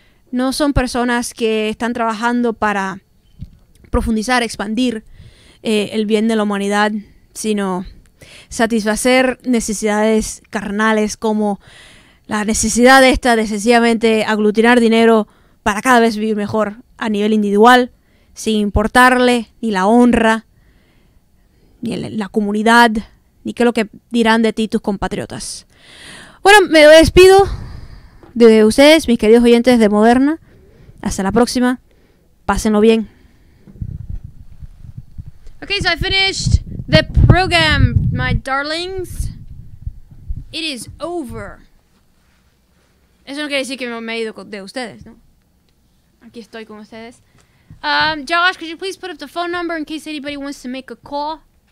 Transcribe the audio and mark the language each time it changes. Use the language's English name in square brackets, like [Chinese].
[Spanish] No son personas que están trabajando para profundizar, expandir el bien de la humanidad, sino satisfacer necesidades carnales, como la necesidad de sencillamente aglutinar dinero para cada vez vivir mejor a nivel individual, sin importarle ni la honra, ni la comunidad, ni qué es lo que dirán de ti tus compatriotas. Bueno, me despido de ustedes, mis queridos oyentes de Moderna. Hasta la próxima. Pásenlo bien. [English] Okay, so I finished the program, my darlings. It is over. [Spanish] Eso no quiere decir que me he ido de ustedes, ¿no? Aquí estoy con ustedes. [English] Josh, could you please put up the phone number in case anybody wants to make a call?